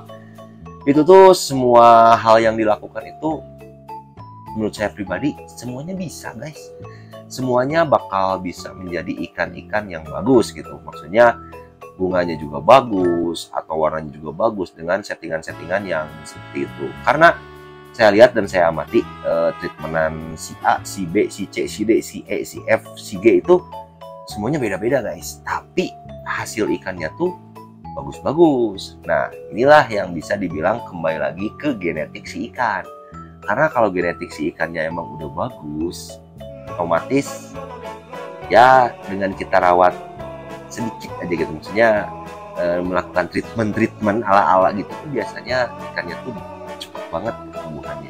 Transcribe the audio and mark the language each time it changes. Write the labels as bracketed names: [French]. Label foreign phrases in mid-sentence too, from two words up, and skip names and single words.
[Indonesian] Itu tuh semua hal yang dilakukan itu menurut saya pribadi semuanya bisa guys. Semuanya bakal bisa menjadi ikan-ikan yang bagus gitu. Maksudnya bunganya juga bagus atau warnanya juga bagus dengan settingan-settingan yang seperti itu. Karena saya lihat dan saya amati treatmentan si A, si B, si C, si D, si E, si F, si G itu semuanya beda-beda guys. Tapi hasil ikannya tuh bagus-bagus. Nah inilah yang bisa dibilang kembali lagi ke genetik si ikan. Karena kalau genetik si ikannya emang udah bagus, otomatis ya dengan kita rawat sedikit aja gitu, maksudnya melakukan treatment ala-ala gitu tuh biasanya ikannya tuh cepet banget pertumbuhannya.